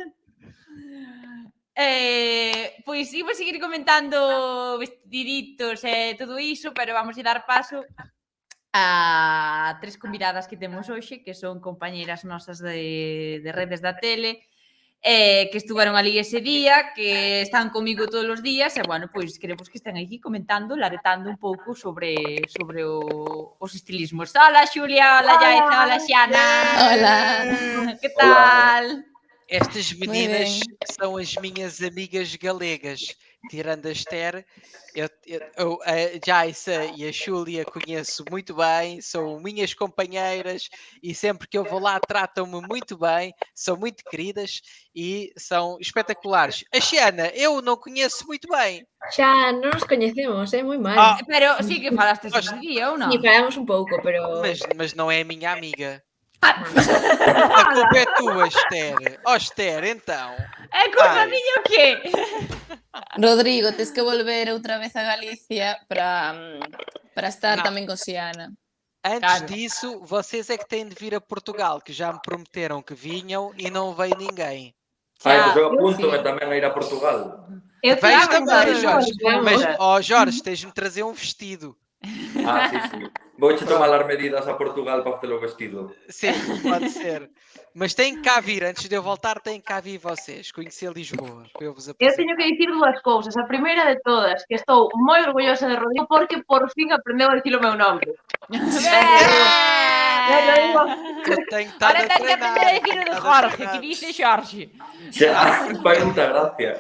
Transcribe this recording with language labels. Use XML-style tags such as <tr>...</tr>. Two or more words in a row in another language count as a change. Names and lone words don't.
<gl>Pois iba a seguir comentando vestiditos e todo iso, pero vamos a dar paso a 3 convidadas que temos hoxe, que son compañeiras nosas de redes da tele, que estuvaron ali ese día, que están comigo todos os días, e, bueno, pois queremos que estén aquí comentando, laretando un pouco sobre os estilismos. Hola, Xulia, hola, Yaiza, hola, Xiana. Hola. Que tal?</gl> <pt>Estas meninas são as minhas amigas galegas. Tirando a Esther, a Jaisa e a Júlia conheço muito bem, são minhas companheiras e sempre que eu vou lá tratam-me muito bem, são muito queridas e são espetaculares. A Xiana, eu não conheço muito bem.</pt> <gl>Xa non nos coñecemos, moi mal. Pero sí que falaste ese día, ou non? Sí, falamos un pouco, pero...</gl> <pt>Mas não é a minha amiga. A culpa é tua, Esther. Esther, então.</pt> <gl>É culpa miña o quê? Rodrigo, tens que volver outra vez a Galicia para estar tamén con Xiana.</gl> <pt>Antes disso, vocês é que têm de vir a Portugal, que já me prometeram que vinham e não veio ninguém.</pt> <gl>Pois eu apunto-me tamén a ir a Portugal.</gl> <pt>Vais também, Jorge. Mas, Jorge, tens de me trazer um vestido.</pt> <gl>Sí.</gl> <pt>Vou-te tomar as medidas a Portugal para fazer o vestido. Sim, pode ser. Mas têm que cá vir, antes de eu voltar, têm que cá vir vocês, conhecer Lisboa.</pt> <gl>Eu teño que dicir dúas cousas. A primeira de todas, que estou moi orgullosa de Rodrigo porque por fin aprendeu a dicir o meu nome. Ahora ten que aprender a dicir o de Jorge, que dice Jorge. Xa, fai muita gracia.</gl>